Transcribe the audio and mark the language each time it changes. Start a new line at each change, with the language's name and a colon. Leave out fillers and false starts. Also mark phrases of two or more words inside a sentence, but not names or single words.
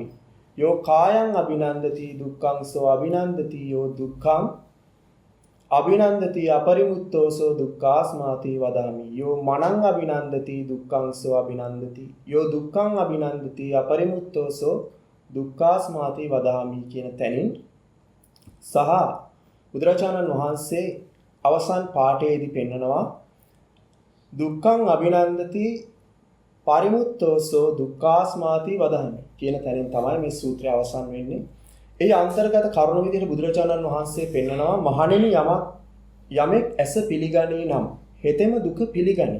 Pali: යෝ කායං අභිනන්දති දුක්ඛං සෝ අභිනන්දති යෝ දුක්ඛං අභිනන්දති අපරිමුත්තෝසෝ දුක්ඛාස්මාති වදාමි. යෝ මනං අභිනන්දති දුක්ඛං සෝ අභිනන්දති යෝ දුක්ඛං අභිනන්දති අපරිමුත්තෝසෝ දුක්ඛාස්මාති වදාමි
Sinhala: කියන තැනින් සහ බුදුරජාණන් වහන්සේ අවසන් පාඨයේදී පෙන්නනවා
Pali: දුක්ඛං අභිනන්දති පරිමුත්තෝසෝ දුක්ඛාස්මාති වදහමි
Sinhala: කියන තැනින් තමයි මේ සූත්‍රය අවසන් වෙන්නේ. ඒ අන්තර්ගත කරුණු විදිහට බුදුරජාණන් වහන්සේ පෙන්නනවා මහණෙනි යමෙක් ඇස පිළිගනී නම් හෙතෙම දුක පිළිගනී.